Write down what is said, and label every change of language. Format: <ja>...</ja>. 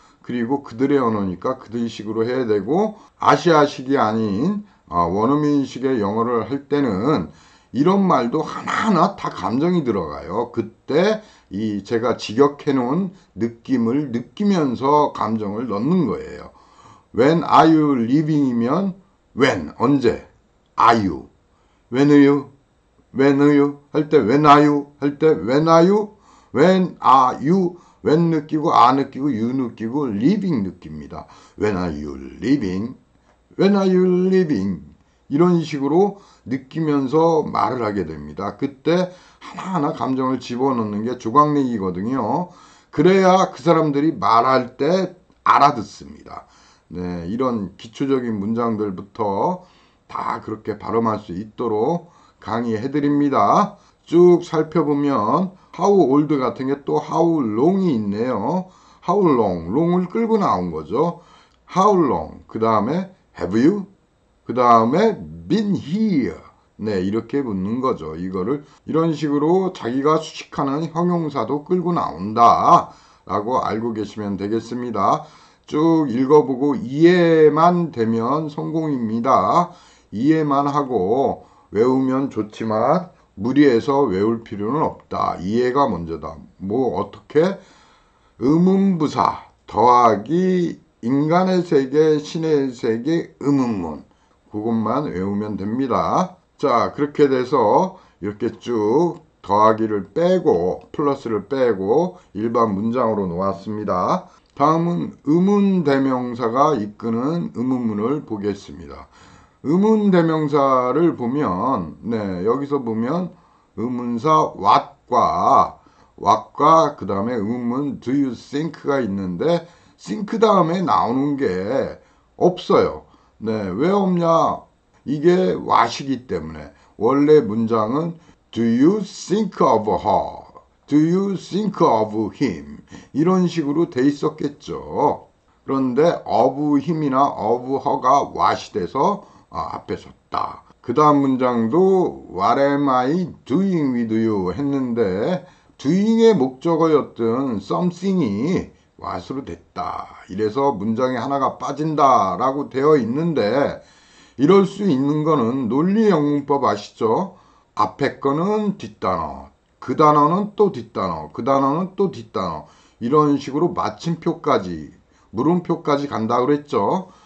<ko>그리고 그들의 언어니까 그들식으로 해야 되고 아시아식이 아닌 원어민식의 영어를 할 때는 이런 말도 하나하나 다 감정이 들어가요. 그때 이 제가 직역해 놓은 느낌을 느끼면서 감정을 넣는 거예요.</ko> <en>When are you leaving이면 when 언제 are you when are you when are you</en> <ko>할 때</ko> <en>when are you 할 때 when are you when are you when</en> <ko>느끼고</ko> <en>are 느끼고 you 느끼고 leaving</en> <ko>느낍니다.</ko> <en>When are you leaving? When are you leaving?</en> <ko>이런 식으로 느끼면서 말을 하게 됩니다. 그때 하나하나 감정을 집어넣는 게 조각내기거든요. 그래야 그 사람들이 말할 때 알아듣습니다. 네, 이런 기초적인 문장들부터 다 그렇게 발음할 수 있도록 강의해드립니다. 쭉 살펴보면 how old 같은 게 또 how long이 있네요. how long, long을 끌고 나온 거죠.</ko> <en>how long,</en> <ko>그 다음에</ko> <en>have you, 그 다음에 been here.</en> <ko>네, 이렇게 묻는 거죠. 이거를 이런 식으로 자기가 수식하는 형용사도 끌고 나온다 라고 알고 계시면 되겠습니다. 쭉 읽어보고 이해만 되면 성공입니다. 이해만 하고 외우면 좋지만 무리해서 외울 필요는 없다. 이해가 먼저다. 뭐 어떻게? 의문부사 더하기 인간의 세계, 신의 세계, 의문문. 그것만 외우면 됩니다. 자, 그렇게 돼서 이렇게 쭉 더하기를 빼고 플러스를 빼고 일반 문장으로 놓았습니다. 다음은 의문대명사가 이끄는 의문문을 보겠습니다. 의문대명사를 보면 네, 여기서 보면 의문사 what과 그 다음에 의문문</ko> <en>do you think</en> <ko>가 있는데 think 다음에 나오는 게 없어요. 네, 왜 없냐? 이게 what이기 때문에 원래 문장은</ko> <en>do you think of her? Do you think of him?</en> <ko>이런 식으로 돼 있었겠죠. 그런데 of him이나 of her가 what이 돼서 앞에 섰다. 그 다음 문장도</ko> <en>What am I doing with you?</en> <ko>했는데 doing의 목적어였던 something이 what으로 됐다. 이래서 문장에 하나가 빠진다 라고 되어 있는데 이럴 수 있는 거는 논리영문법 아시죠? 앞에 거는 뒷단어, 그 단어는 또 뒷단어, 그 단어는 또 뒷단어 이런 식으로 마침표까지 물음표까지 간다 그랬죠.</ko>